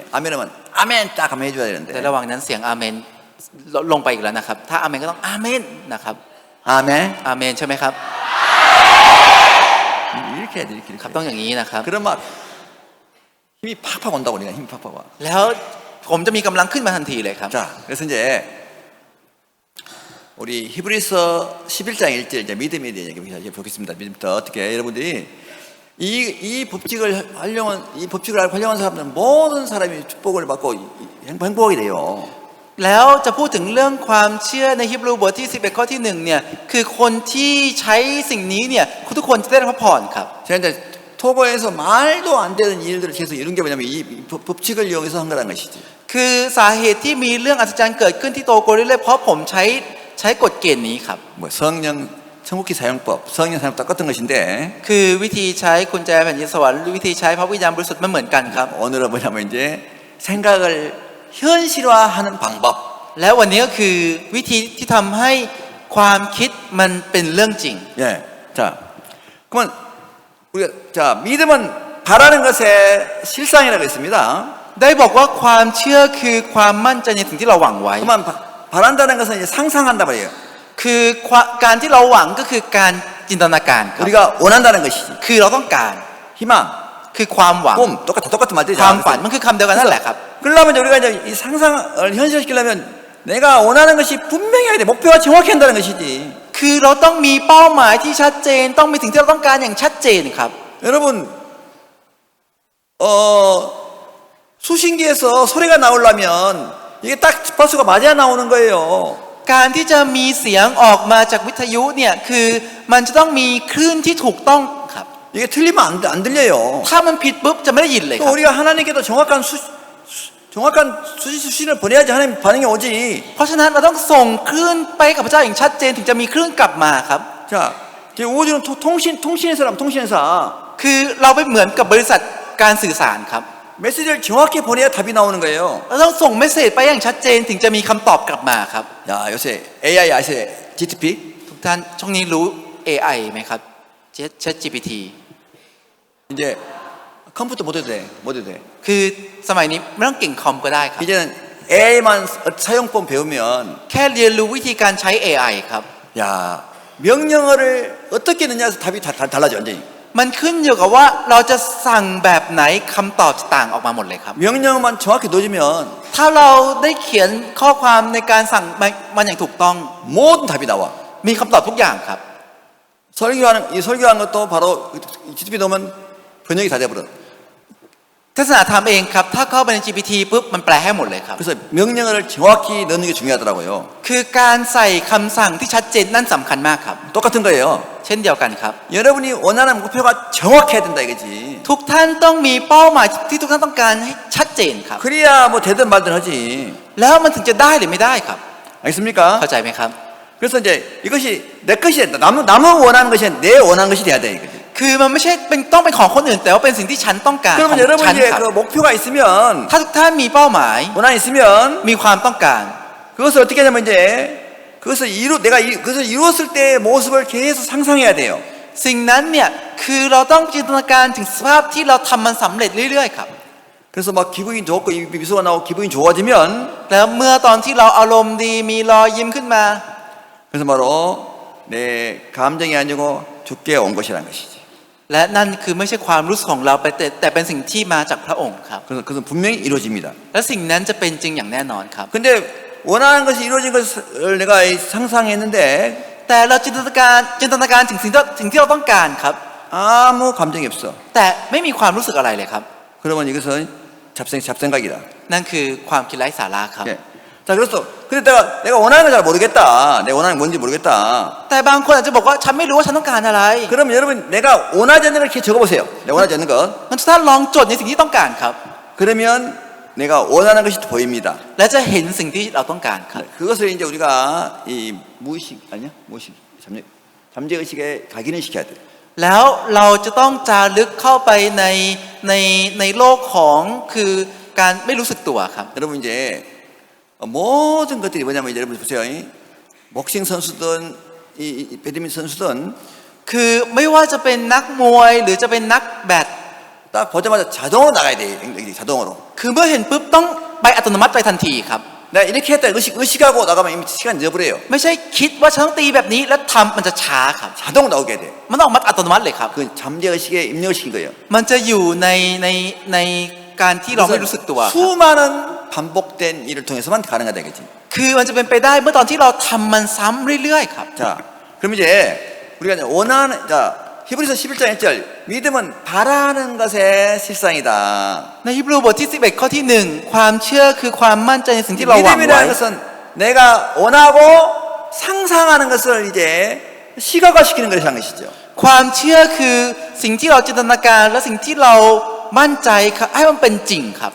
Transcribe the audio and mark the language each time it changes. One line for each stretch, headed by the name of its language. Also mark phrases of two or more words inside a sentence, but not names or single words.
Korean: 아멘하면 아멘 딱 하면 해줘야
Thai: แต่
Korean: 되는데.
Thai: ระหว่างนั้นเสียงอาเมนลงไปอีกแล้วนะครับถ้าอาเมนก็ต้องอาเมนนะครับ
Korean: 아멘.
Thai: อาเมนใช่ไหมครับ
Korean: 이렇게 해야 돼. 이렇게.
Thai: ครับต้องอย่างนี้นะครับ
Korean: 그럼 막 힘이 팍팍 온다고 우리가 힘이 팍팍 와.
Thai: แล้วผมจะมีกำลังขึ้นมาทันทีเลยครับ
Korean: 자, 그래서 이제 우리 히브리서 11장 1절 이제 믿음에 대한 얘기 보겠습니다. 믿음부터 어떻게 여러분들이 이 법칙을 활용한 사람들은 모든 사람이 축복을 받고 행복하게 돼요.
Thai: แล้วจะพูดถึงเรื่องความเชื่อในฮีบรูบทที่11ข้อที่1เนี่ยคือคนที่ใช้สิ่งนี้เนี่ยทุกคนจะได้รับพระพรครับ
Korean: 제가 이제 토고에서 말도 안 되는 일들을 계속 이룬 게 뭐냐면 이 법칙을 이용해서 한 거라는 것이지.
Thai: คือสาเหตุที่มีเรื่องอัศจรรย์เกิดขึ้นที่โตโกเรื่อยๆเพราะผมใช้กฎเกณฑ์นี้ครับ
Korean: 뭐 성령 천국기 사용법, 성령 사용법 똑같은 것인데
Thai: คือวิธีใช้กุญแจแผ่นดินสวรรค์หรือวิธีใช้พระวิญญาณบริสุทธิ์มันเหมือนกันครับ
Korean: 오늘은 뭐냐면 이제 생각을 현실화하는 방법.
Thai: แล้ววันนี้ก็คือวิธีที่ทำให้ความคิดมันเป็นเรื่องจริง
Korean: 예, 자 그러면 우리가 자 믿음은 바라는 것의 실상이라고 했습니다.
Thai: ได้บอกว่าความเชื่อคือความมั่นใจในสิ่งที่เราหวังไว้
Korean: 그러면 바란다는 것은 이제 상상한다 말이에요.
Thai: คือการที่เราหวังก็คือการจินตนาการครับ
Korean: 우리가 원한다는 것이지.
Thai: คือเราต้องการ
Korean: 희망,
Thai: คือความหวัง
Korean: 꿈 똑같은 말들이죠.
Thai: ความฝันมันคือคำเดียวกันนั่นแหละครับ
Korean: 그러려면 이제 우리가 이제 이 상상을 현실시키려면 내가 원하는 것이 분명히 해야 돼. 목표가 정확히 한다는 것이지.
Thai: คือเราต้องมีเป้าหมายที่ชัดเจนต้องมีสิ่งที่เราต้องการอย่างชัดเจนครับ
Korean: 여러분, 수신기에서 소리가 나오려면 이게 딱 주파수가 맞아야 나오는 거예요.
Thai: การที่จะมีเสียงออกมาจากวิทยุเนี่ยคือมันจะต้องมีคลื่นที่ถูกต้องครับ
Korean: 이게 틀리면 안 들려요.
Thai: ถ้ามันผิดปุ๊บจะไม่ได้ยินเลยค
Korean: 또
Thai: รับ
Korean: 우리가 하나님께도 정확한 수신을 보내야지 하나님 반응이 오지.
Thai: เพราะฉะนั้นเราต้องส่งคลื่นไปกับพระเจ้าอย่างชัดเจนถึงจะมีคลื่นกลับมาครับ
Korean: 자, 우주는 통신회사라면 통신회사.
Thai: คือเราไปเหมือนกับบริษัทการสื่อสารครับ
Korean: 메시지를 정확히 보내야 답이 나오는 거예요.
Thai: เราต้องส่งเมสเซจไปอย่างชัดเจนถึงจะมีคำตอบกลับมาครับ
Korean: 야, 요새 AI 아세요? GTP?
Thai: ทุกท่านช่วงนี้รู้ AI ไหมครับ ChatGPT
Korean: 이제 컴퓨터 못 해도 돼. 못 해도 돼.
Thai: คือสมัยนี้ไม่ต้องเก่งคอมก็ได้ครับ
Korean: 이제는 AI만 사용법 배우면
Thai: แค่เรียนรู้วิธีการใช้ AI ครับ
Korean: 야, 명령어를 어떻게 넣냐에서 답이 달라져 완전히.
Thai: มันขึ้นอยู่กับว่าเราจะสั่งแบบไหนคำตอบจะต่างออกมาหมดเลยครับ
Korean: 명령어만 정확히 넣어주면
Thai: ถ้าเราได้เขียนข้อความในการสั่งมันอย่างถูกต้อง
Korean: 모든 답이 나와.
Thai: มีคำตอบทุกอย่างครับ
Korean: 설교하는 것도 바로 GTP 넣으면 번역이 다 돼버려.
Thai: เทศนาธรรมเองครับถ้าเข้าไปใน GPT ปุ๊บมันแปลให้หมดเลยครับ
Korean: 그래서 명령어를 정확히 넣는 게 중요하더라고요.
Thai: คือการใส่คำสั่งที่ชัดเจนนั่นสำคัญมากครับ
Korean: 똑같은 거예요.
Thai: เช่นเดียวกันครับ
Korean: 여러분이 원하는 목표가 정확해야 된다 이거지.
Thai: ทุกท่านต้องมีเป้าหมายที่ทุกท่านต้องการให้ชัดเจนครับ
Korean: 그래야 뭐 되든 말든 하지.
Thai: แล้วมันถึงจะได้หรือไม่ได้ครับ
Korean: 알겠습니까?
Thai: เข้าใจไหมครับ
Korean: 그래서 이제 이것이 내 것이 남은 원하는 것이 내 원하는 것이 돼야 돼 이거지.
Thai: คือมันไม่ใช่ต้องเป็นของคนอื่นแต่ว่าเป็นสิ่งที่ฉันต้องการของ
Korean: 그러면 여러분
Thai: ฉัน
Korean: 이제
Thai: ครับ
Korean: 그 목표가 있으면
Thai: ถ้าทุกท่านมีเป้าหมาย
Korean: 원한 있으면
Thai: มีความต้องการ
Korean: 그것을 어떻게 하냐면 이제 그것을 이루었을 때의 모습을 계속 상상해야 돼요.
Thai: สิ่งนั้นเนี่ยคือเราต้องจินตนาการถึงสภาพที่เราทำมันสำเร็จเรื่อยๆครับ
Korean: 그래서 막 기분이 좋고 미소가 나오고 기분이 좋아지면
Thai: แล้วเมื่อตอนที่เราอารมณ์ดีมีรอยยิ้มขึ้นมา
Korean: 그래서 바로 내 감정이 아니고 주께 온 것이라는 것이지.
Thai: และนั่นคือไม่ใช่ความรู้สึกของเราแต่เป็นสิ่งที่มาจากพระองค์ครับ
Korean: 그래서 그것은 분명히 이루어집니다.
Thai: และสิ่งนั้นจะเป็นจริงอย่างแน่นอนครับ
Korean: 근데 원하는 것이 이루어진 것을 내가 상상했는데
Thai: แต่เราจินตนาการถึงสิ่งที่เราต้องการครับ
Korean: 아무 감정이 없어.
Thai: แต่ไม่มีความรู้สึกอะไรเลยครับ
Korean: 그러면 이것은 잡생각이다.
Thai: นั่นคือความคิดไร้สาระครับ
Korean: 예. 자, 그래서 근데 내가 원하는 걸 잘 모르겠다. 내 원하는 게 뭔지 모르겠다.
Thai: แต่บางคนอาจจะบอกว่าฉันไม่รู้ว่าฉันต้องการอะไร
Korean: 그러면 여러분 내가 원하지 않는 걸 이렇게 적어보세요. 내가 원하지 않는 것.
Thai: งั้นทุกท่านลองจดในสิ่งที่ต้องการครับ
Korean: 그러면 내가 원하는 것이 보입니다.
Thai: และจะเห็นสิ่งที่เราต้องการครับ
Korean: 그것을 이제 우리가 이 무의식 아니야? 무의식 잠재 의식에 각인을 시켜야 돼.
Thai: แล้วเราจะต้องจารึกเข้าไปในโลกของคือการไม่รู้สึกตัวครับ
Korean: 여러분 이제 모든 것들이 뭐냐면 이제 여러분 보세요. 복싱 선수든 이 배드민턴 선수든
Thai: คือไม่ว่าจะเป็นนักมวยหรือจะเป็นนักแบด
Korean: 딱 보자마자 자동으로 나가야 돼. 자동으로.
Thai: คือเมื่อเห็นปุ๊บต้องไปอัตโนมัติไปทันทีครับ
Korean: 내가 이렇게 했다 의식하고 나가면 이미 시간 잊어버려요.
Thai: ไม่ใช่คิดว่าฉันต้องตีแบบนี้แล้วทำมันจะช้าครับ
Korean: 자동 나오게 돼.
Thai: มันออกมาอัตโนมัติเลยครับ
Korean: 그 잠재 의식에 입력 의식인 거예요.
Thai: มันจะอยู่ในการที่เราไม่รู้สึกตัวครับ
Korean: 수많은 반복된 일을 통해서만 가능하다 이거지.
Thai: คือมันจะเป็นไปได้เมื่อตอนที่เราทำมันซ้ำเรื่อยๆครับ
Korean: 자, 그럼 이제 우리가 이제 원하는 자 히브리서 11장 1절 믿음은 바라는 것의 실상이다.
Thai: ในฮีบรูบทที่11ข้อที่1ความเชื่อคือความมั่นใจในสิ่งที่เราหวังไว้
Korean: 믿음이라는 것은 내가 원하고 상상하는 것을 이제 시각화시키는 것이라는 것이죠.
Thai: ความเชื่อคือสิ่งที่เราจินตนาการและสิ่งที่เรามั่นใจครับให้มันเป็นจริงครับ